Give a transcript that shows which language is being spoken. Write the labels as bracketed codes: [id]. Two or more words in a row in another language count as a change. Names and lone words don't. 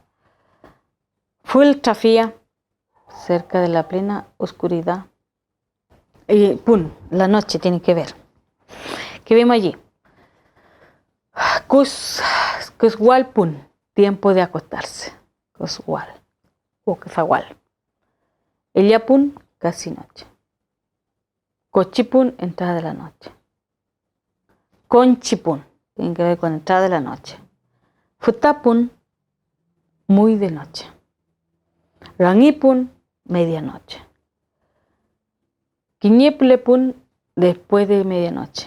[es] Fuiltrafía, cerca de la plena oscuridad. Y pun, la noche tiene que ver. ¿Qué vemos allí? Cuswalpun, tiempo de acostarse. Cuswal, o Cazahual. Ellapun, casi noche. Cochipun, entrada de la noche. Conchipun, tiene que ver con entrada de la noche. Futapun, muy de noche. Rangipun, medianoche. Quiñeplepun, después de medianoche.